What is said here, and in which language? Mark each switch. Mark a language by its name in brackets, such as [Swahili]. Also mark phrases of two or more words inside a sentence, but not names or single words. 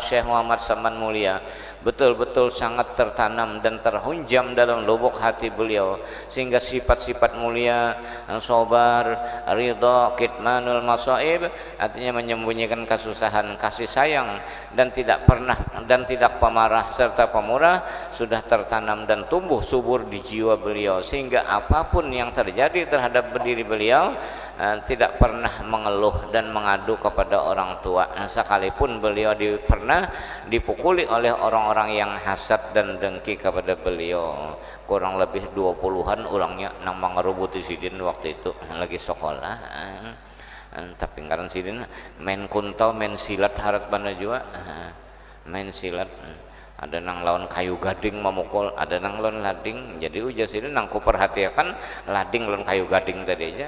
[Indonesian] Syekh Muhammad Saman Mulia betul-betul sangat tertanam dan terhunjam dalam lubuk hati beliau sehingga sifat-sifat mulia sabar, ridha, [Arabic] kitmanul masaib [Indonesian] artinya menyembunyikan kesusahan, kasih sayang dan tidak pemarah serta pemurah sudah tertanam dan tumbuh subur di jiwa beliau sehingga apapun yang terjadi terhadap diri beliau tidak pernah mengeluh mengeluh dan mengadu kepada orang tua. Sekalipun beliau pernah dipukuli oleh orang-orang yang hasad dan dengki kepada beliau. [Banjar] Kurang lebih 20-an orangnya nang mengerubuti sidin waktu itu lagi sekolah. Tapi ngaran sidin main kuntau, main silat harat bana jua. Main silat. Ada nang lawan kayu gading memukul, ada nang lawan lading. Jadi ujas ini nang ku perhatikan lading lawan kayu gading tadi aja.